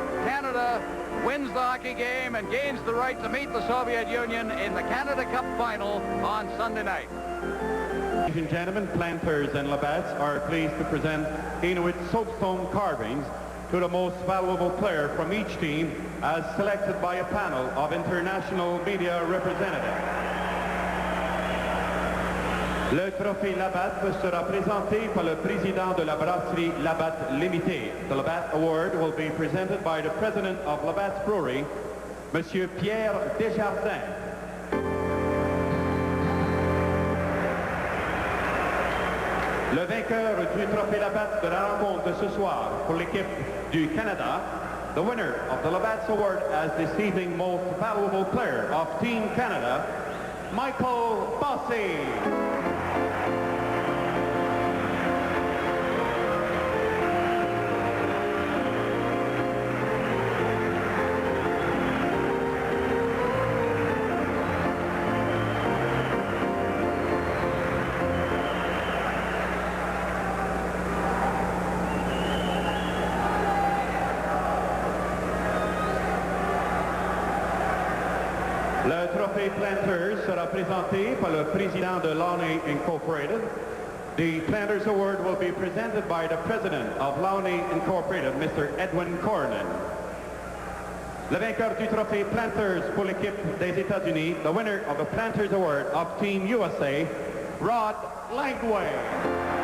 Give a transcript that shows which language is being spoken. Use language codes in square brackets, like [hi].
[en] Canada wins the hockey game and gains the right to meet the Soviet Union in the Canada Cup final on Sunday night. Ladies and gentlemen, Planters and Labatt's are pleased to present Inuit soapstone carvings to the most valuable player from each team as selected by a panel of international media representatives. [fr] Le trophée Labatt sera présenté par le président de la brasserie Labatt Limited. [en] The Labatt Award will be presented by the president of Labatt's Brewery, Monsieur Pierre Desjardins. [fr] Le vainqueur du trophée Labatt de la rencontre de ce soir pour l'équipe du Canada, [en] the winner of the Labatt's Award as this evening most valuable player of Team Canada, Michael Bossy. [fr] Le trophée Planters sera présenté par le président de Launay Incorporated. [en] The Planters Award will be presented by the president of Launay Incorporated, Mr. Edwin Cornyn. [fr] Le vainqueur du trophée Planters pour l'équipe des États-Unis, [en] the winner of the Planters Award of Team USA, Rod Langway.